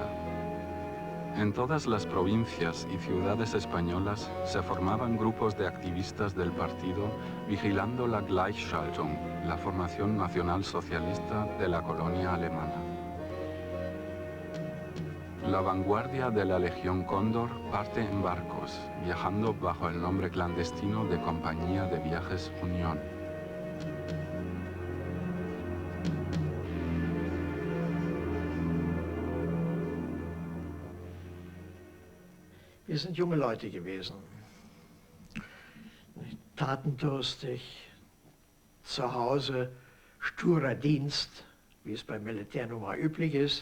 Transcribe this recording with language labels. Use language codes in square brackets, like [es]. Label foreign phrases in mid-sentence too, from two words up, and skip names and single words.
[es] En todas las provincias y ciudades españolas se formaban grupos de activistas del partido vigilando la Gleichschaltung, la formación nacional socialista de la colonia alemana. La vanguardia de la Legión Cóndor parte en barcos, viajando bajo el nombre clandestino de Compañía de Viajes Unión. [de] Wir sind junge Leute gewesen, tatendurstig, zu Hause sturer Dienst, wie es beim Militär nun mal üblich ist.